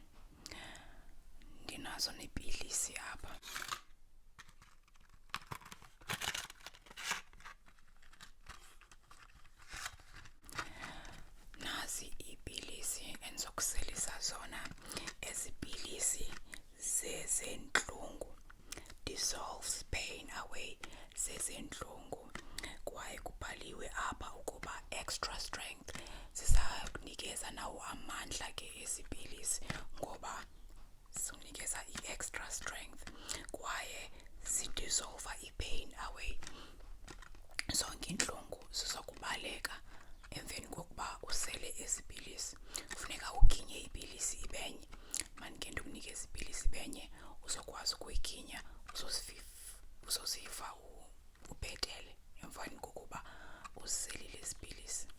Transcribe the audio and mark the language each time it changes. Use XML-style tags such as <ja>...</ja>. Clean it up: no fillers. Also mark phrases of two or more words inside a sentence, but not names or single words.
<xh>Ndinazo neepilisi apha. Nazi iipilisi endizokuselisa zona. Ezi pilisi zezentlungu,</xh> <en>dissolves pain away,</en> <xh>zezentlungu. Kwaye kubhaliwe apha ukuba</xh> <en>extra strength.</en> <xh>Zizakunikeza nawo amandla ke ezi pilisi, ngoba zikunikeza i-</xh> <en>extra strength</en> <xh>kwaye zidissolva i-</xh> <en>pain away.</en> <xh>Zonke iintlungu zizokubaleka emveni kokuba usele ezi pilisi. Kufuneka uginye ipilisi ibenye. Mandike ndikunikeze ipilisi ibenye uzokwazi ukuyiginya, uzoziva ubhetele emveni kokuba uselile ezi pilisi.</xh>